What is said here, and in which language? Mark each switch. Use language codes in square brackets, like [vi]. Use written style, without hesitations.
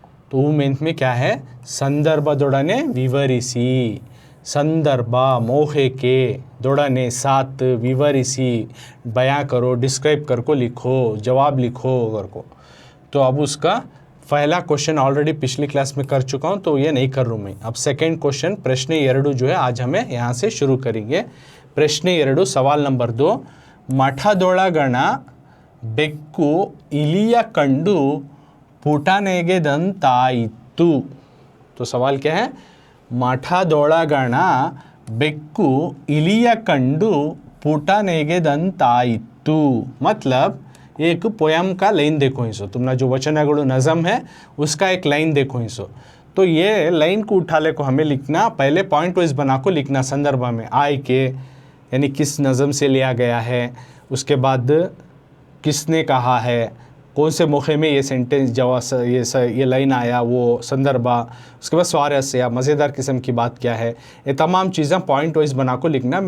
[hi] तो ऊ मीन्थ में क्या है? [kn] संदर्भदोड़ने विवरिसी, [hi] संदर्भ मौके के दोड़ने साथ विवरिसी बयां करो, डिस्क्राइब कर को लिखो, जवाब लिखो कर को। तो अब उसका पहला क्वेश्चन ऑलरेडी पिछली क्लास में कर चुका हूँ, तो ये नहीं कर रहा हूँ मैं। अब सेकेंड क्वेश्चन प्रश्न 2 जो है आज हमें यहाँ से शुरू करेंगे। प्रश्न 2 सवाल नंबर 2, [kn] ಮಠದೊಳಗಣ ಬೆಕ್ಕು ಇಲಿಯ ಕಂಡು ಪುಟನೆಗೆದಂತಾಯಿತು। [hi] तो सवाल क्या है? [kn] ಮಠದೊಳಗಣ ಬೆಕ್ಕು ಇಲಿಯ ಕಂಡು ಪುಟನೆಗೆದಂತಾಯಿತು। [hi] मतलब एक पोयम का लाइन देखो इसो, तुमने जो वचनगळु नज़म है उसका एक लाइन देखो इसो। तो ये लाइन को उठा ले को हमें लिखना, पहले पॉइंट वाइज बना को लिखना संदर्भ में आय के, यानी किस नज़म से लिया गया है, उसके बाद किसने कहा है, कौन से मौके में ये सेंटेंस जवाब ये लाइन आया, वो संदर्भ, उसके बाद स्वारस्य या मज़ेदार किस्म की बात क्या है, ये तमाम चीज़ें पॉइंट वाइज बना को लिखना।